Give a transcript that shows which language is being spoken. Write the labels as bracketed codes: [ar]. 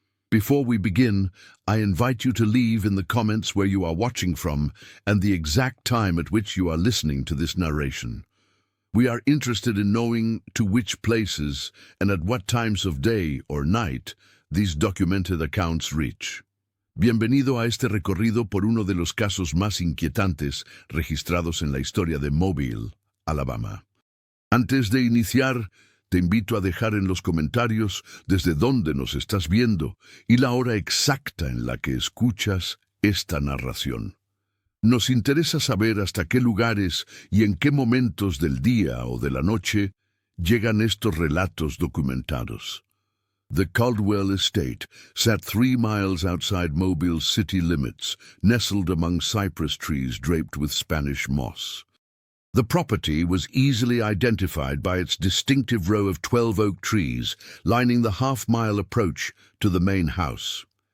[en] Before we begin, I invite you to leave in the comments where you are watching from and the exact time at which you are listening to this narration. We are interested in knowing to which places and at what times of day or night these documented accounts reach. [es] Bienvenido a este recorrido por uno de los casos más inquietantes registrados en la historia de Mobile, Alabama. Antes de iniciar, te invito a dejar en los comentarios desde dónde nos estás viendo y la hora exacta en la que escuchas esta narración. Nos interesa saber hasta qué lugares y en qué momentos del día o de la noche llegan estos relatos documentados. [en] The Caldwell Estate sat 3 miles outside Mobile's city limits, nestled among cypress trees draped with Spanish moss. The property was easily identified by its distinctive row of 12 oak trees lining the half-mile approach to the main house.